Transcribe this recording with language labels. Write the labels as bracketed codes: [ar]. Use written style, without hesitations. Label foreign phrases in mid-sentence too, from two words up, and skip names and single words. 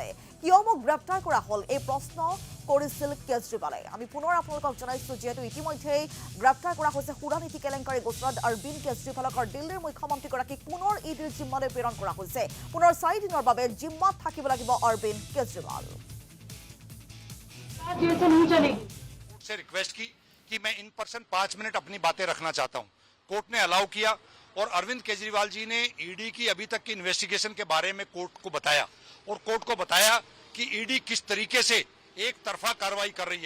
[as] কিয় মোক গ্ৰেপ্তাৰ কৰা হ'ল, এই প্ৰশ্ন কৰিছিল কেজৰিৱালে। আমি পুনৰ আপোনালোকক জনাইছো, যিহেতু ইতিমধ্যেই গ্ৰেপ্তাৰ কৰা হৈছে সুৰানীতি কেলেংকাৰী গোচৰত অৰবিন্দ কেজৰিৱালক। দিল্লীৰ মুখ্যমন্ত্ৰীগৰাকীক পুনৰ ইডিৰ জিম্মালৈ প্ৰেৰণ কৰা হৈছে। পুনৰ 4 দিনৰ বাবে জিম্মাত থাকিব লাগিব অৰবিন্দ কেজৰিৱাল। [hi] से रिक्वेस्ट की कि मैं [en] in person [hi] 5 मिनट अपनी बातें रखना चाहता हूं। कोर्ट ने अलाउ किया और अरविंद केजरीवाल जी ने ईडी की अभी तक की इन्वेस्टिगेशन के बारे में कोर्ट को बताया और कोर्ट को बताया कि ईडी किस तरीके से एक तरफा कार्रवाई कर रही है।